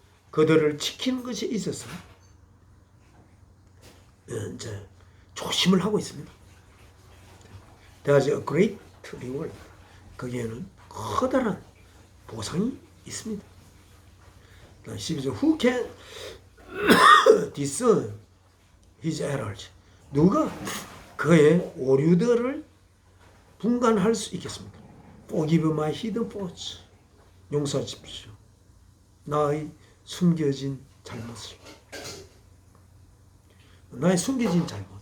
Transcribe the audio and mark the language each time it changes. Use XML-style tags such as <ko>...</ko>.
<ko>그들을 지키는 것에 있어서 이제 조심을 하고 있습니다.</ko> <en>There's a great reward.</en> <ko>거기에는 커다란 보상이 있습니다.</ko> <en>12절 Who can discern his errors?</en> <ko>누가 그의 오류들을 분간할 수 있겠습니까?</ko> <en>Forgive my hidden faults.</en> <ko>용서하십시오. 나의 숨겨진 잘못을. 나의 숨겨진 잘못.</ko>